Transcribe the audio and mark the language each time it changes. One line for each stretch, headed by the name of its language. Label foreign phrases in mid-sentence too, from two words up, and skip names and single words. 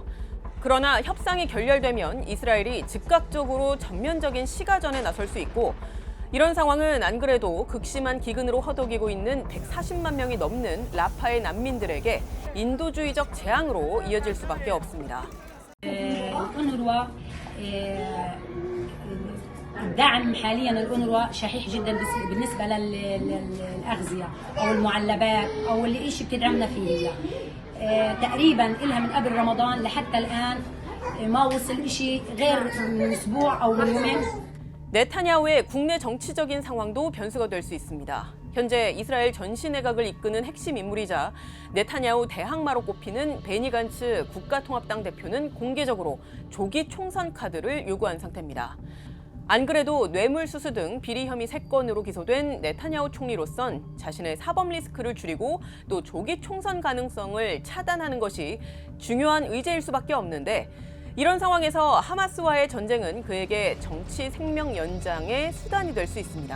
Korean: 그러나 협상이 결렬되면 이스라엘이 즉각적으로 전면적인 시가전에 나설 수 있고 이런 상황은 안 그래도 극심한 기근으로 허덕이고 있는 140만 명이 넘는 라파의 난민들에게 인도주의적 재앙으로 이어질 수밖에 없습니다.
Arabic: الدعم حاليا الأونروا شحيح جدا بالنسبة للأغذية أو المعلبات أو اللي إيش بتدعمنا فيه هي تقريبا إلها من قبل رمضان لحتى الآن ما وصل إشي غير من أسبوع أو من يومين.
Korean: 네타냐후의 국내 정치적인 상황도 변수가 될 수 있습니다. 현재 이스라엘 전시 내각을 이끄는 핵심 인물이자 네타냐후 대항마로 꼽히는 베니 간츠 국가통합당 대표는 공개적으로 조기 총선 카드를 요구한 상태입니다. 안 그래도 뇌물수수 등 비리 혐의 3건으로 기소된 네타냐후 총리로선 자신의 사법 리스크를 줄이고 또 조기 총선 가능성을 차단하는 것이 중요한 의제일 수밖에 없는데 이런 상황에서 하마스와의 전쟁은 그에게 정치 생명 연장의 수단이 될 수 있습니다.